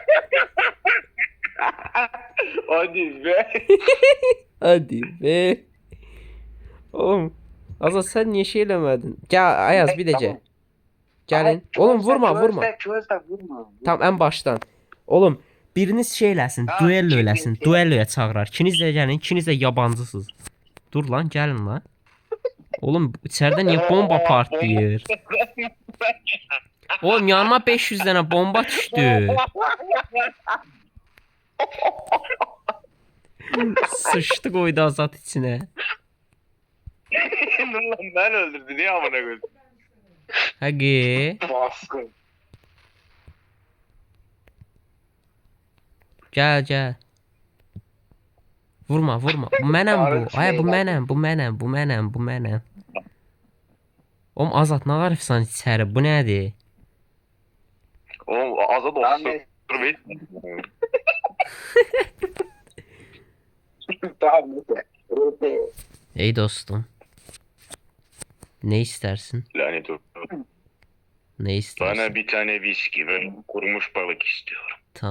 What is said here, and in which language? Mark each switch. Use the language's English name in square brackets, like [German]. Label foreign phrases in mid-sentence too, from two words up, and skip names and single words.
[Turkish] Hadi be. Hadi be. Oğlum. [Azerbaijani] Azat sen niye şey eləmədin? Gəl Ayaz bir decə. Gəlin. Oğlum vurma. [Turkish] Tam en baştan. [Azerbaijani] Oğlum biriniz şey eləsin, [Turkish] Tamam, duello çekin, [Azerbaijani] eləsin. [Turkish] çekin. [Azerbaijani] Duelloya çağırar. İkiniz də gəlin, ikiniz də yabancısınız. Dur lan, gəlin lan. Oğlum içəridə niyə bomba partlayır? Oğlum yanıma 500 dənə bomba düşdü. [Turkish] Sıçdı koydu Azat içine. Ben öldürdü niye amına koydum? Hagi. Baskın. [Azerbaijani] Gəl. Vurma. Bu mənəm bu. Ay bu mənəm. Oğlum Azat nə qarıfsan içəri? Bu nədir? Oğlum azad olsun. Tamam. [Turkish] Dur be. Tamam neyse. Ey dostum. Ne istersin? Lanet olsun. Ne istersin? Bana bir tane viski ve kurumuş balık istiyorum.